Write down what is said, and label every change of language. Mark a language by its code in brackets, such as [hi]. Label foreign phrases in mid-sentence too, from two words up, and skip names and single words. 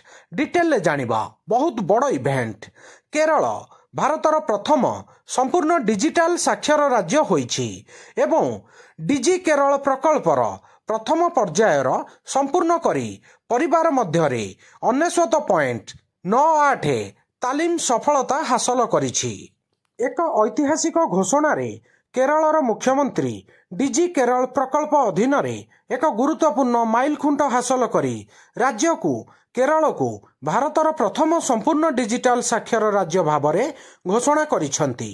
[or] ଡିଟେଲ ଲେ ଜାଣିବା ବହୁତ ବଡ଼ ଇଭେଣ୍ଟ। କେରଳ ଭାରତର ପ୍ରଥମ ସମ୍ପୂର୍ଣ୍ଣ ଡିଜିଟାଲ ସାକ୍ଷର ରାଜ୍ୟ ହୋଇଛି ଏବଂ ଡିଜି କେରଳ ପ୍ରକଳ୍ପର ପ୍ରଥମ ପର୍ଯ୍ୟାୟର ସମ୍ପୂର୍ଣ୍ଣ କରି ପରିବାର ମଧ୍ୟରେ 99.98 ତାଲିମ ସଫଳତା ହାସଲ କରିଛି। ଏକ ଐତିହାସିକ ଘୋଷଣାରେ କେରଳର ମୁଖ୍ୟମନ୍ତ୍ରୀ ଡିଜି କେରଳ ପ୍ରକଳ୍ପ ଅଧୀନରେ ଏକ ଗୁରୁତ୍ୱପୂର୍ଣ୍ଣ ମାଇଲଖୁଣ୍ଟ ହାସଲ କରି ରାଜ୍ୟକୁ କେରଳକୁ ଭାରତର ପ୍ରଥମ ସମ୍ପୂର୍ଣ୍ଣ ଡିଜିଟାଲ ସାକ୍ଷର ରାଜ୍ୟ ଭାବରେ ଘୋଷଣା କରିଛନ୍ତି।